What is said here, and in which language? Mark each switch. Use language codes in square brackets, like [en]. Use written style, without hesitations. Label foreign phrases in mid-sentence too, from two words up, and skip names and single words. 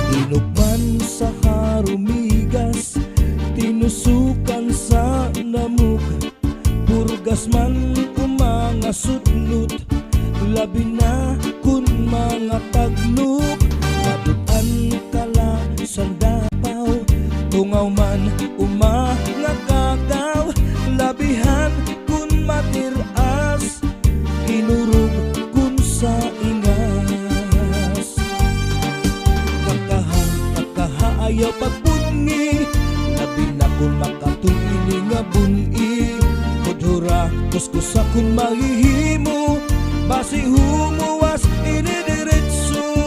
[krj] Tinukman sa harumigas, tinusukan sa namuk, purgas man umanga sudnut, labi na kun mga tagnuk. Maduan kala sandapaw, tungaw man umanga kagaw, labihan kun matiras, inurog kun sa ingas. Kakaha ayaw pagbungi, labi na kun makatulini nga buni, kudhura kuskusa kun mahihimo, basi humuwas inidiretso.